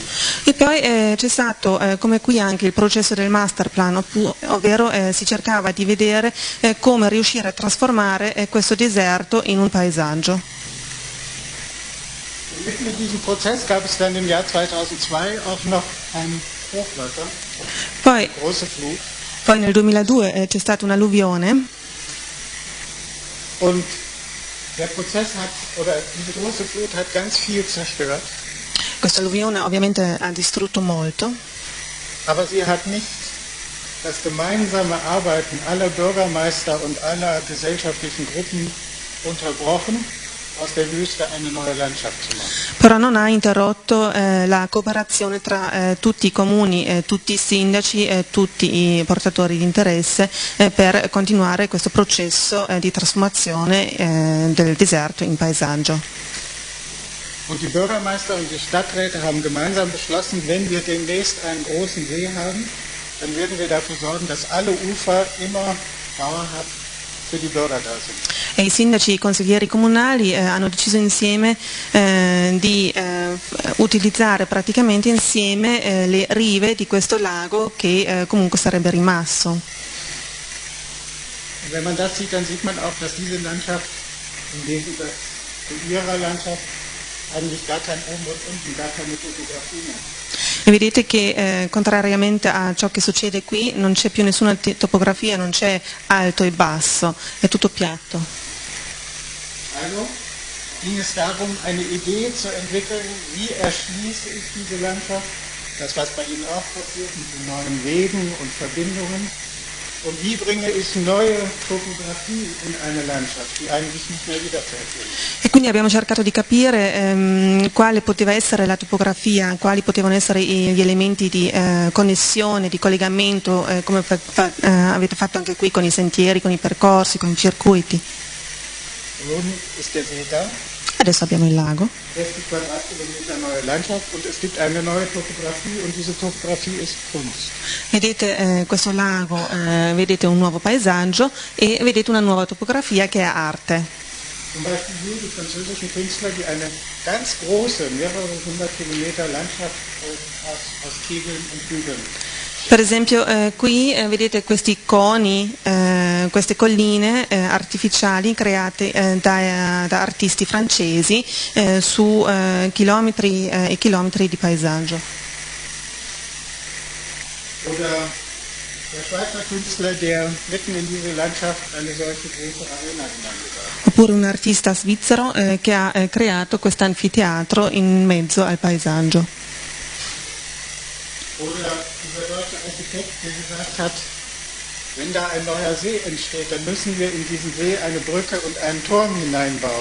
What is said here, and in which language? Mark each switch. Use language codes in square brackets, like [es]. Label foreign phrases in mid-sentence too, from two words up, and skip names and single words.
[it] E poi c'è stato, come qui anche, il processo del masterplan, ovvero si cercava di vedere come riuscire a trasformare questo deserto in un paesaggio. [de] Mitten in diesem Prozess gab es dann im Jahr 2002 auch noch ein Hochwasser, eine große Flut. [it] Poi nel 2002 c'è stata un'alluvione. [de] Und der Prozess diese große Flut hat ganz viel zerstört. [it] Questa alluvione ovviamente ha distrutto molto. [de] Aber sie hat nicht das gemeinsame Arbeiten aller Bürgermeister und aller gesellschaftlichen Gruppen unterbrochen, aus der Wüste eine neue Landschaft zu machen. [it] Però non ha interrotto la cooperazione tra tutti i comuni, tutti i sindaci, tutti i portatori di interesse per continuare questo processo di trasformazione del deserto in paesaggio. [de] Und die Bürgermeister und die Stadträte haben gemeinsam beschlossen, wenn wir demnächst einen großen See haben, dann werden wir dafür sorgen, dass alle Ufer immer dauerhaft für die Bürger da sind. [it] E i sindaci e i consiglieri comunali hanno deciso insieme di utilizzare praticamente insieme le rive di questo lago che comunque sarebbe rimasto. [de] Und wenn man das sieht, dann sieht man auch, dass diese Landschaft im Gegensatz zu ihrer Landschaft eigentlich gar kein Oben und Unten, gar keine Topografie mehr. [it] E vedete che contrariamente a ciò che succede qui non c'è più nessuna topografia, non c'è alto e basso, è tutto piatto. [de] Also, ging es darum, eine Idee zu entwickeln, wie erschließe ich diese Landschaft, das was bei Ihnen auch passiert, mit den neuen Wegen und Verbindungen, und wie bringe ich neue topografie in eine Landschaft, die eigentlich nicht mehr wiederverfügt. [it] E quindi abbiamo cercato di capire quale poteva essere la topografia, quali potevano essere gli elementi di connessione, di collegamento, come avete fatto anche qui con i sentieri, con i percorsi, con i circuiti. [de] Nun ist der See da. [it] Adesso abbiamo il lago. [de] 60 Quadratkilometer neue Landschaft und es gibt eine neue Topografie und diese Topografie ist Kunst. [it] Vedete questo lago, vedete un nuovo paesaggio e vedete una nuova topografia che è arte. [de] Zum Beispiel hier die französischen Künstler, die eine ganz große, mehrere 100 Kilometer Landschaft aus Kegeln und Hügeln. [it] Per esempio qui vedete questi coni, queste colline artificiali create da artisti francesi su chilometri e chilometri di paesaggio. [de] Oder der Schweizer Künstler, der mitten in diese Landschaft eine solche große Arena hineingebracht hat. [it] Oppure un artista svizzero che ha creato questo anfiteatro in mezzo al paesaggio. [de] Oder dieser deutsche Architekt, der gesagt hat, wenn da ein neuer See entsteht, dann müssen wir in diesen See eine Brücke und einen Turm hineinbauen.